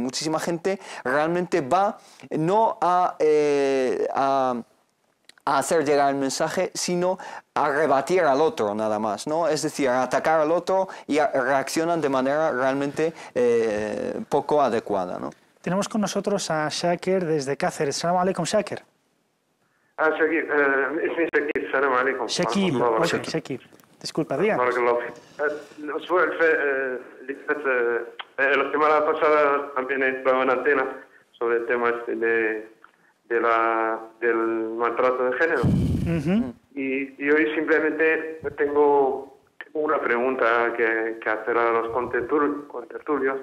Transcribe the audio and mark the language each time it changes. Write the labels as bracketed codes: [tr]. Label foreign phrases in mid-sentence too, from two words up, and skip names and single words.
[es] Muchísima gente realmente va no a hacer llegar el mensaje, sino a rebatir al otro nada más, ¿no? Es decir, a atacar al otro y reaccionan de manera realmente poco adecuada, ¿no? Tenemos con nosotros a Shakir desde Cáceres. [ar] سلام عليكم, Shakir. شكيب اسمي شكيب السلام عليكم. Shakir. [es] Disculpa, diga. [ar] بارك الله فيك. الأسبوع اللي فات [es] la semana pasada también estaba en Atenas sobre el tema del maltrato de género. Y hoy simplemente tengo una pregunta que hacer a los contertulios.